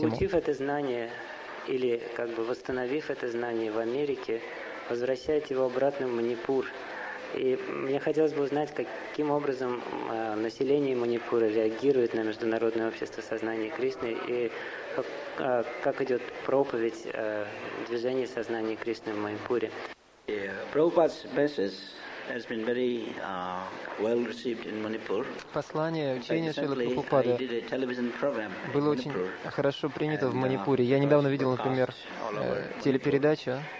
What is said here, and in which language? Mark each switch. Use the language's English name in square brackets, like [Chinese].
[Russian] Получив это знание или как бы восстановив это знание в Америке, возвращаете его обратно в Манипур. И мне хотелось бы узнать, каким образом население Манипура реагирует на Международное общество сознания Кришны и как идет проповедь движения сознания Кришны в Манипуре. [English] Prabhupada's message has been very well received in Manipur. [Russian] Послание, учение Шрилы Прабхупады было очень хорошо принято в Манипуре. Я недавно видел, например, телепередачу.